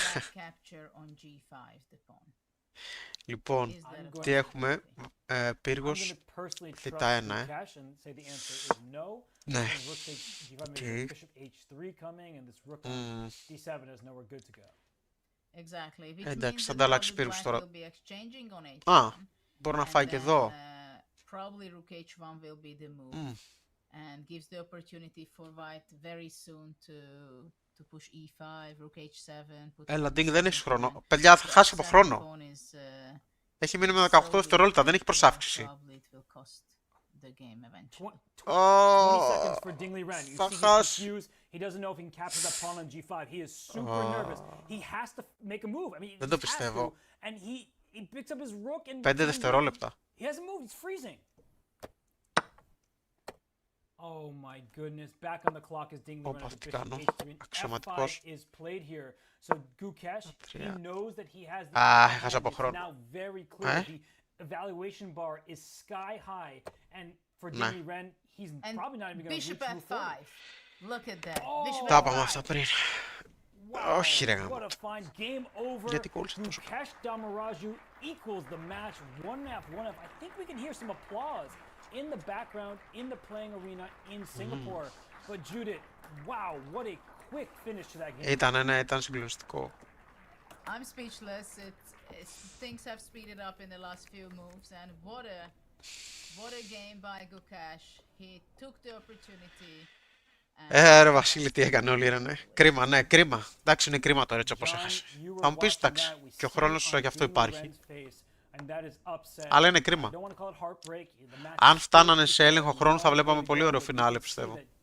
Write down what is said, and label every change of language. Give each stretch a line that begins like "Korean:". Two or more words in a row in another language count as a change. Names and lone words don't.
Greek: Λοιπόν, τι έχουμε, πύργος, θήτα 1, ναι. Okay. Εντάξει, θα ανταλλάξει πύργους τώρα. Α, μπορεί να φάει και εδώ.
English: And gives the opportunity for white very soon to push e5, rook h7.
Greek: Έλα, Ding, δεν έχεις χρόνο. Παιδιά, θα χάσει από χρόνο. Έχει μείνει με 18 δευτερόλεπτα, δεν έχει προσάυξηση. Θα χάσει. Δεν το πιστεύω. 5 δευτερόλεπτα.
English: Oh my goodness, back on the clock is Ding Liren as bishop h3 and f5 is played here. So Gukesh, he knows that he has the advantage. Now very clear, the evaluation bar is sky high, and for Ding Liren, he's probably not even going to reach move forward. Look at that.
Greek: Τα είπαμε αυτά πριν. Όχι ρε γάμο. Γιατί κόλλησε τόσο.
English: Gukesh Dommaraju equals the match 1-1. I think we can hear some applause in the background, in the playing arena in Singapore. But Judith, wow, what a quick finish to that game.
Greek: Ήταν συγκλονιστικό.
English: I'm speechless. Things have speeded up in the last few moves, and what a game by Gukesh. He took the opportunity.
Greek: Ρε Βασίλη, τι έκανε ο Liren. Κρίμα, ναι, κρίμα. Εντάξει, είναι κρίμα τώρα έτσι όπως έχασε. Θα μου πεις, εντάξει, και ο χρόνος γι' αυτό υπάρχει. Αλλά είναι κρίμα. Αν φτάνανε σε έλεγχο χρόνου θα βλέπαμε πολύ ωραίο φινάλε, πιστεύω.